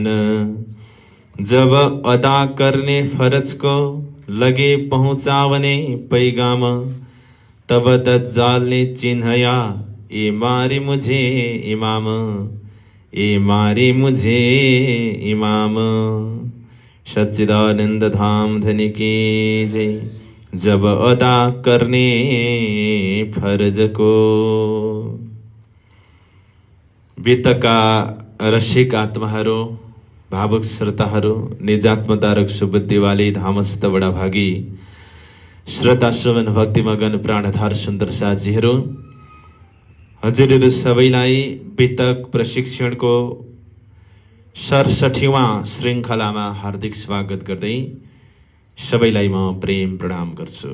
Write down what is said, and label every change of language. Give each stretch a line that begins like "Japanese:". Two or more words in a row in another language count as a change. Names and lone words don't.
Hindi: जब अदा करने फर्ज को लगे पहुँचावने पैगाम, तब दज्जाल ने चिन्हया ए मारे मुझे इमाम, ए मारे मुझे इमाम। सच्चिदानंद धाम धनी की जय। जब अदा करने फर्ज को।
Nepali: वितका रसिक आत्माहरू, भावुक श्रोताहरू, निजात्मतारक सुबुद्धिवाली धामस्थ बडा भागी श्रोता सुमन भक्तिमगन प्राणधार सुन्दर साथीहरू, हजुरहरू सबैलाई वितक प्रशिक्षणको 67वां श्रृङ्खलामा हार्दिक स्वागत गर्दै सबैलाई म प्रेम प्रणाम गर्छु।